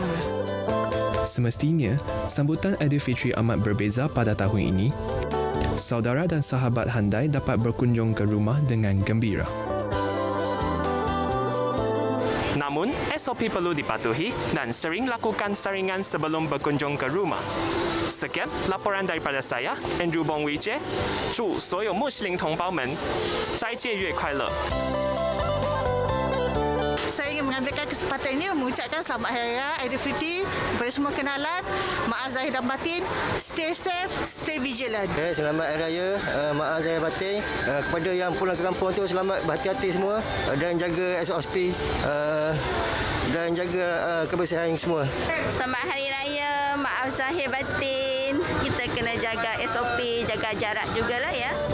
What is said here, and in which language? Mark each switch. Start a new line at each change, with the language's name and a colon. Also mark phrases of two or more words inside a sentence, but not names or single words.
Malay: Semestinya, sambutan Aidilfitri amat berbeza pada tahun ini. Saudara dan sahabat handai dapat berkunjung ke rumah dengan gembira. Namun, SOP perlu dipatuhi dan sering lakukan saringan sebelum berkunjung ke rumah. Sekian laporan daripada saya, Andrew Bong Wee Jie.
Chinese: 祝所有穆斯林同胞们斋戒月快乐。
Malay: Saya ingin mengambilkan kesempatan ini mengucapkan selamat hari raya Aidilfitri kepada semua kenalan. Maaf zahir dan batin.
English: Stay safe, stay vigilant.
Malay: Selamat hari raya, maaf zahir batin. Kepada yang pulang ke kampung tu selamat, berhati-hati semua dan jaga SOP dan jaga kebersihan semua. Selamat hari raya, maaf zahir batin. Kita kena jaga SOP, jaga jarak jugalah ya.